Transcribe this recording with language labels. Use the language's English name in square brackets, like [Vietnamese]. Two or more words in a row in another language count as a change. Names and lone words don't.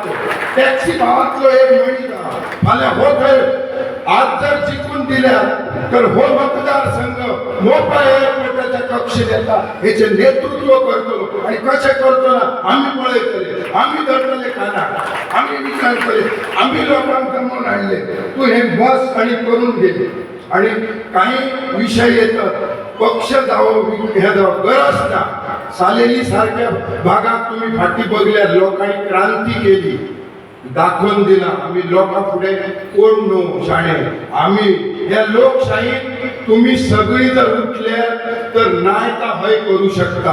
[Konkani] टॅक्सी भावातलो एक मनीस आहा. फाल्यां हो थंय आज जर जिंकून दिल्या तर हो मतदारसंघ मोपा एअरपोर्टाच्या कक्षेत येता हेचे नेतृत्व करतलो. आणि कशें करतो ना आम्ही पळयतले, आम्ही धरतले काना, आम्ही विचारतले, आम्ही लोकांक जमवून हाडले. [Marathi] तू हे बस आणि करून घे. आणि काही विषय येतात पक्ष जावं हे जावं गरज ना. सालेली सारख्या भागात तुम्ही फाटी बघल्या, लोकांनी क्रांती केली, दाखवून दिला. आम्ही लोकां पुढे कोण नो शाणे. आम्ही या लोकशाहीत तुम्ही सगळी जर उठल्या तर नाही तर हय करू शकता.